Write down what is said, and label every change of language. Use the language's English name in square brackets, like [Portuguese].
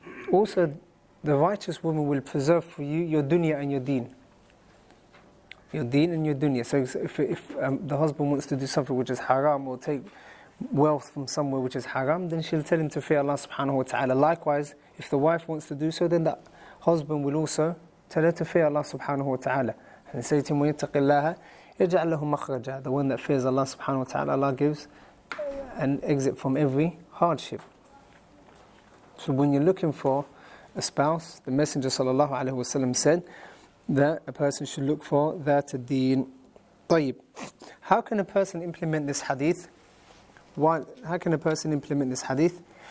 [English] Also, the righteous woman will preserve for you your dunya and your deen. Your deen and your dunya. So if the husband wants to do something which is haram or take wealth from somewhere which is haram, then she'll tell him to fear Allah subhanahu wa ta'ala. Likewise, if the wife wants to do so, then the husband will also tell her to fear Allah subhanahu wa ta'ala. And say to him, [Arabic] وَيَتَّقِ اللَّهَ يَجْعَلْ لَهُ مَخْرَجًا. [English] The one that fears Allah subhanahu wa ta'ala, Allah gives an exit from every hardship. So when you're looking for a spouse, the Messenger sallallahu alaihi wasallam said that a person should look for that deen. [Arabic] طيب. [English] How can a person implement this hadith? How can a person implement this hadith?